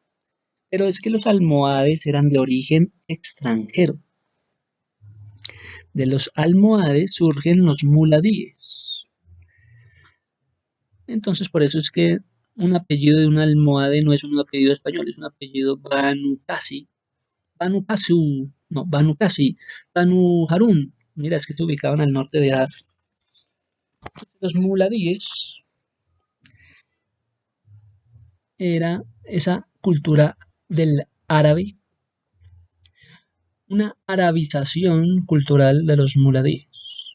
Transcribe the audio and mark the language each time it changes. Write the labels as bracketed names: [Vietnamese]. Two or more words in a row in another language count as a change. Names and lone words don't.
[Spanish] Pero es que los almohades eran de origen extranjero. De los almohades surgen los muladíes. Entonces, por eso es que un apellido de un almohade no es un apellido español, es un apellido Banu Qasi, Banu Qasu, no, Banu Qasi, Banu Harun. Mira, es que se ubicaban al norte de África. Los muladíes era esa cultura del árabe, una arabización cultural de los muladíes.